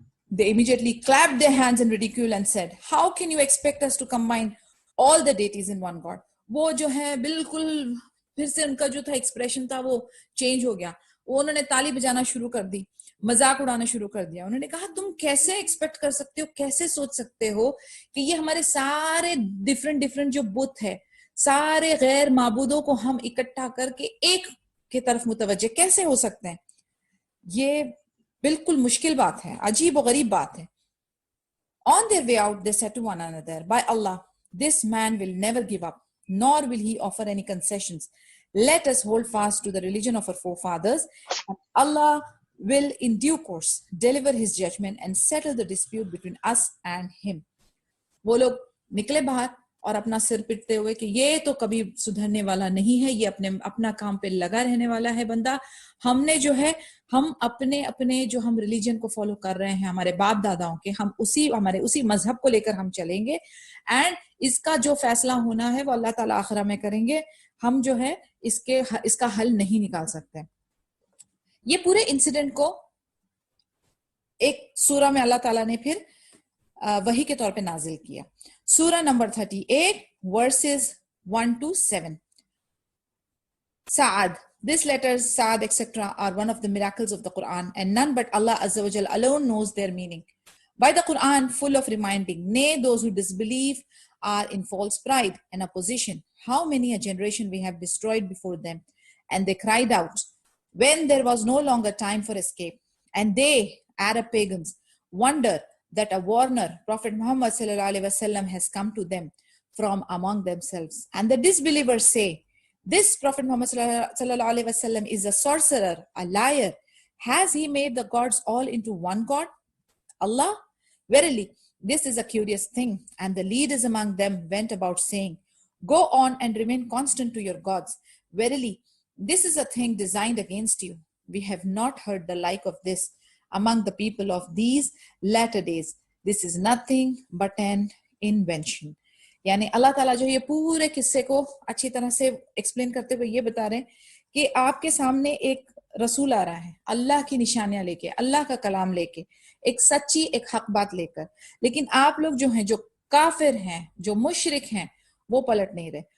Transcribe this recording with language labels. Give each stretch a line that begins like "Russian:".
English: They immediately clapped their hands in ridicule and said, how can you expect us to combine all the deities in one God?
Urdu: وہ جو ہے بالکل پھر سے ان کا جو تھا ایکسپریشن تھا وہ چینج ہو گیا. وہ انہوں نے تالی بجانا شروع کر دی، مذاق اڑانا شروع کر دیا. انہوں نے کہا تم کیسے ایکسپیکٹ کر سکتے ہو، کیسے سوچ سکتے ہو کہ یہ ہمارے سارے ڈفرنٹ جو بت ہے، سارے غیر معبودوں کو ہم اکٹھا کر کے ایک کی طرف متوجہ کیسے ہو سکتے ہیں؟ یہ بالکل مشکل بات ہے، عجیب و غریب بات ہے.
English: On their way out, they said to one another, by Allah, this man will never give up, nor will he offer any concessions. Let us hold fast to the religion of our forefathers, and Allah will in due course deliver his judgment and settle the dispute between us and him.
Urdu: وہ لوگ نکلے باہر اور اپنا سر پٹتے ہوئے کہ یہ تو کبھی سدھرنے والا نہیں ہے، یہ اپنا کام پہ لگا رہنے والا ہے بندہ. ہم نے جو ہے ہم اپنے جو ہم ریلیجن کو فالو کر رہے ہیں ہمارے باپ داداؤں کے، ہم ہمارے اسی مذہب کو لے کر ہم چلیں گے، اینڈ اس کا جو فیصلہ ہونا ہے وہ اللہ تعالیٰ آخرہ میں کریں گے. ہم جو ہے اس کا حل نہیں نکال سکتے. یہ پورے انسیڈنٹ کو ایک سورہ میں اللہ تعالیٰ نے پھر وحی کے طور پہ نازل کیا. سورہ number 38
English: verses 1 to 7. Sa'ad. These letters, Sa'ad, etc. are one of the miracles of the Quran, and none but Allah Azza wa Jal alone knows their meaning. By the Quran, full of reminding, nay, those who disbelieve are in false pride and opposition. How many a generation we have destroyed before them. And they cried out when there was no longer time for escape. And they, Arab pagans, wonder that a warner, Prophet Muhammad sallallahu alaihi wasallam, has come to them from among themselves. And the disbelievers say, this Prophet Muhammad sallallahu alaihi wasallam is a sorcerer, a liar. Has he made the gods all into one God? Allah? Verily, this is a curious thing. And the leaders among them went about saying, go on and remain constant to your gods. Verily, this is a thing designed against you. We have not heard the like of this among the people of these latter days. This is nothing but an invention.
Urdu: یعنی اللہ تعالیٰ جو یہ پورے قصے کو اچھی طرح سے ایکسپلین کرتے ہوئے یہ بتا رہے ہیں کہ آپ کے سامنے ایک رسول آ رہا ہے اللہ کی نشانیاں لے کے، اللہ کا کلام لے کے، ایک سچی ایک حق بات لے کر، لیکن آپ لوگ جو ہیں جو کافر ہیں، جو مشرک ہیں، وہ پلٹ نہیں رہے.